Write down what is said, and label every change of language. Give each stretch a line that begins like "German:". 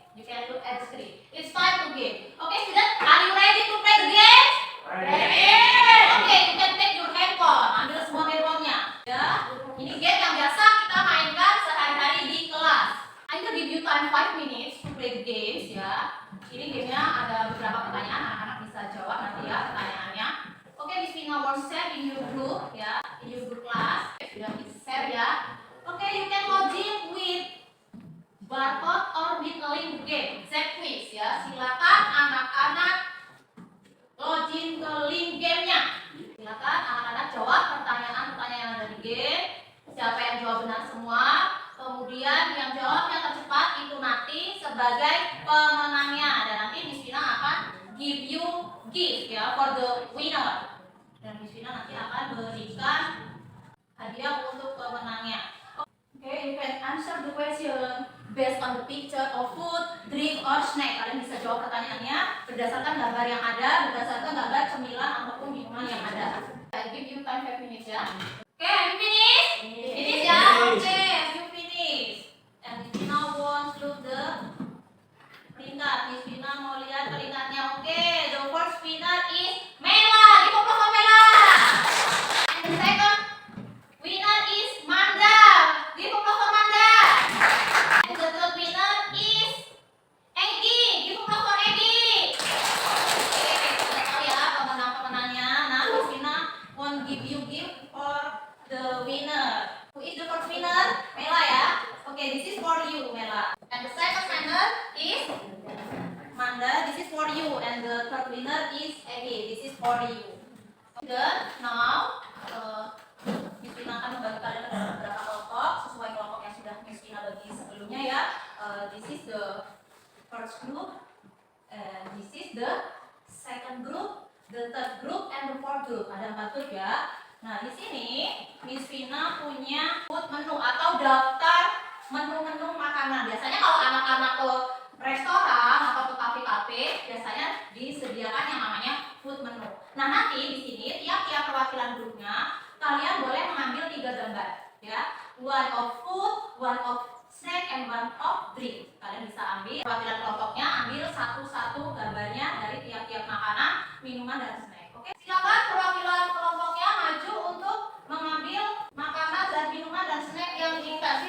English: You can look at the screen. It's time to game. Okay, student, are you ready to play the game? Okay, you can take your handphone.
Indonesian: Ambil semua handphonenya. Ya, ini game yang biasa kita mainkan sehari-hari di kelas.
English: I will give you time 5 minutes to play the games ya.
Indonesian: Ini gamenya ada beberapa pertanyaan, anak-anak bisa jawab nanti ya pertanyaannya.
English: Oke, Miss Vina will share in your group ya, in your group class.
Indonesian: Sudah bisa share ya.
English: Oke, you can login with barcode or with link game. Set quiz ya.
Indonesian: Silakan anak-anak login ke link gamenya. Silakan anak-anak jawab pertanyaan-pertanyaan yang ada di game. Siapa yang jawab benar semua, kemudian yang jawab yang tercepat itu nanti sebagai pemenangnya. Dan nanti
English: Miss Vina akan give you gift ya for the winner.
Indonesian: Dan Miss Vina nanti akan berikan hadiah untuk pemenangnya.
English: Okay, you can answer the question based on the picture of food, drink, or snack.
Indonesian: Kalian bisa jawab pertanyaannya berdasarkan gambar yang ada, berdasarkan gambar cemilan ataupun minuman yang ada.
English: I give you time 5 minutes ya. Okay, have you finish? Finish ya? Okay, have you finish? And Miss Vina wants look the peringkat.
Indonesian: Miss Vina mau lihat peringkatnya.
English: Okay, the first winner is Mela. Give applause for Mela. And the second winner is Manda. Give applause for Manda. And the third winner is Egi. Give applause for Egi.
Indonesian: Oke, kita tahu ya pemenang-pemenangnya.
English: Nah, Miss Vina won't give you gift for the winner. Who is the first winner? Mela ya. Okay, this is for you, Mela. And the second winner is Manda. This is for you. And the third winner is Egi. This is for you. Good.
Indonesian: Now, Miss Vina akan membagi kalian ke dalam beberapa kelompok sesuai kelompok yang sudah Miss Vina bagi sebelumnya ya.
English: This is the first group, and this is the second group, the third group, and the fourth group.
Indonesian: Ada 4 grup ya. Nah di sini Miss Vina punya food menu atau daftar menu-menu makanan. Biasanya kalau anak-anak ke restoran atau ke kafe-kafe biasanya disediakan yang namanya food menu. Nah nanti di sini tiap-tiap perwakilan grupnya kalian boleh mengambil 3 gambar ya.
English: One of food, one of snack, and one of drink.
Indonesian: Kalian bisa ambil perwakilan kelompoknya, ambil satu-satu gambarnya dari tiap-tiap makanan, minuman, dan snack. Oke, silakan perwakilan kelompoknya maju untuk mengambil makanan dan minuman dan snack yang diinginkan.